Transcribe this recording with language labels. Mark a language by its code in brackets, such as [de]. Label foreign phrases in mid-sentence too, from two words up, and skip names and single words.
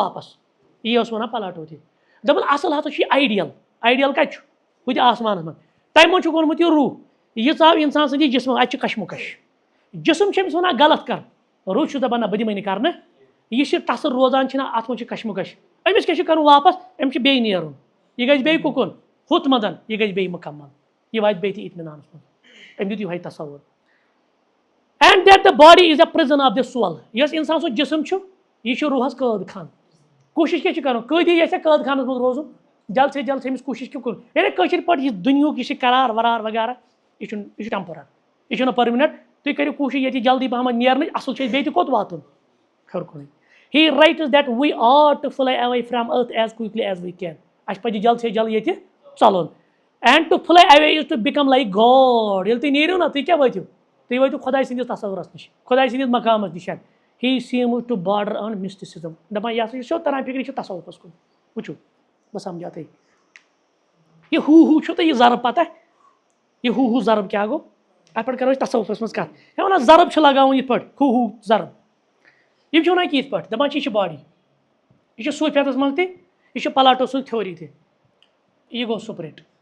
[ks] واپس یی اوس ونان پلاٹو تہِ دَپان اصل ہسا چھُ یہِ آیڈیل کتہِ چھُ ہُتہِ آسمانس منٛز تمہِ منٛز چھُکھ ووٚنمُت یہِ روح یہِ ژاو اِنسان سٕنٛدِس جسمس اتہِ چھُ کشمکش جسم چھُ أمِس ونان غلط کر روح چھُ دپان نہ بہٕ دِمے نہٕ کرنہٕ یہِ چھِ تصٕر روزان چھِنہ اتھ منٛز چھُ کشمکش أمِس کیٛاہ چھُ کرُن واپس أمِس چھُ بیٚیہِ نیرُن یہِ گژھِ بیٚیہِ کُکُن ہُتھ منٛز یہِ گژھِ بیٚیہِ مُکمل یہِ واتہِ بیٚیہِ تہِ اطمینانس منٛز أمۍ دیُت یِہوے تصور [en] and that the body is a prison of the soul [ks] یۄس انسان سُنٛد جسم چھُ یہِ چھُ روحس قٲد خان کوٗشش کیٛاہ چھِ کرُن قٲدی یژھِ قٲد خانس منٛز روزُن جلد سے جلد أمِس کوٗشش کیٛاہ کُن یعنی کٲشِر پٲٹھۍ یہِ دُنیہُک یہِ چھِ قرار ورار وغیرہ یہِ چھُ ٹیمپورر یہِ چھُنہٕ پٔرمِننٹ تُہۍ کٔرِو کوٗشش ییٚتہِ جلدی پہمتھ نیرنٕچ اصل چھُ أسۍ بیٚیہِ تہِ کوٚت واتُن ہیوٚر کُنٕے [en] he writes that we ought to fly away from earth as quickly as we can [ks] اَسہِ پَزِ جلد سے جلد ییٚتہِ ژَلُن [en] and to fly away is to become like god [ks] ییٚلہِ تُہۍ نیٖرِو نا تُہۍ کیٛاہ وٲتِو تُہۍ وٲتِو خۄداے سٕنٛدِس تصورس نِش خۄداے سٕنٛدِس مقامس نِش [en] he seems to border on mysticism [ks] دپان یہِ ہسا چھُ سیوٚد تران فِکرِ یہِ چھُ تصوُفس کُن وٕچھِو بہٕ سمجھا تۄہہِ یہِ ہوٗ چھُو تۄہہِ یہِ ضرب پتہ یہِ ہوٗ ضرب کیٛاہ گوٚو اتھ پٮ۪ٹھ کرو أسۍ تصوُفس منٛز کتھ یہِ ونان ضرب چھُ لگاوُن یِتھ پٲٹھۍ ہوٗ ضرب یِم چھِ ونان کہِ یِتھ پٲٹھۍ دپان چھِ یہِ چھِ باڈی یہِ چھُ صوٗفیتس منٛز تہِ یہِ چھُ پلاٹو سٕنٛز تھیوری تہِ یہِ گوٚو سپرٹ